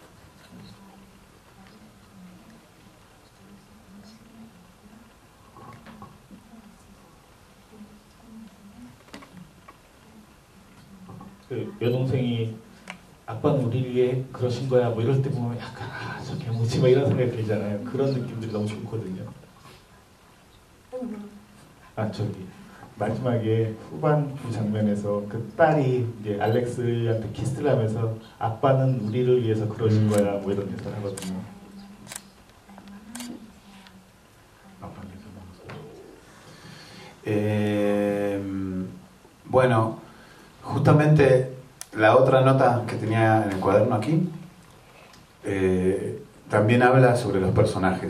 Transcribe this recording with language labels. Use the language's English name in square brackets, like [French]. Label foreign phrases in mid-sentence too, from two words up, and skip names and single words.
[Korean] 그 여동생이 아빠는 우리 위해 그러신 거야 뭐 이럴 때 보면 약간 저 개무지 막 이런 생각이 들잖아요. 그런 느낌들이 너무 좋거든요. 저기 마지막에 후반부 장면에서 그 딸이 이제 알렉스한테 키스를 하면서 아빠는 우리를 위해서 그러신 거야 뭐 이런 대사를 하거든요. [Spanish] Bueno, justamente la otra nota que tenía en el cuaderno aquí también habla sobre los personajes.